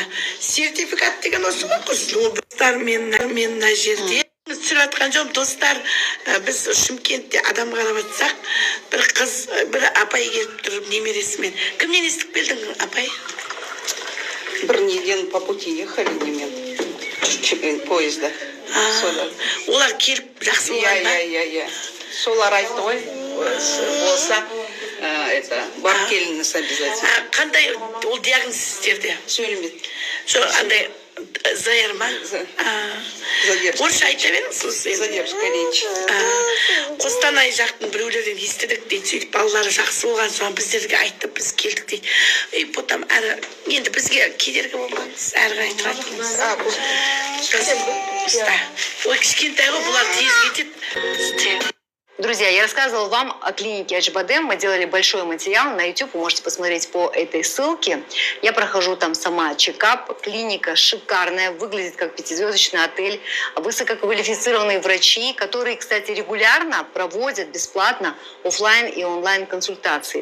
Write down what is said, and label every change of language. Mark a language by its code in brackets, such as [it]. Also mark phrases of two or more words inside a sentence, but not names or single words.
[kk] Сертификат деген осы ғой қыз. Достар, мен мына жерде түсіріп жатқан жоқпын. Достар, біз Шымкентте адам қарап жатсақ, бір қыз, бір апай келіп тұрып немересімен. Кімнен естіп келдің, апай? Бір неден [ru] по пути ехали [kk] немен поезда. Олар келіп жақсы болған ба? Иә. Солар айтты ғой, болса, барып келіңіз обязательно. Қандай ол диагноз сіздерде? Сөйлемеді. Андай Зайыр ма? Задержка. Орысша айта беріңіз сіз. [ru] Задержка речи. [kk] Қостанай жақтың біреулерден естідік дейді, сөйтіп балалары жақсы болған соң біздерге айтты, біз келдік дейді. [ru] И потом [kk] енді бізге кедергі болмаңыз, әрі қарай тұратыңыз. Ой, кішкентай ғой, бұлар тез кетеді. [ru] Друзья, я рассказывала вам о клинике Acıbadem. Мы делали большой материал на YouTube, вы можете посмотреть по этой ссылке. Я прохожу там сама чекап. Клиника шикарная, выглядит как 5-звездочный отель. Высококвалифицированные врачи, которые, кстати, регулярно проводят бесплатно офлайн и онлайн консультации.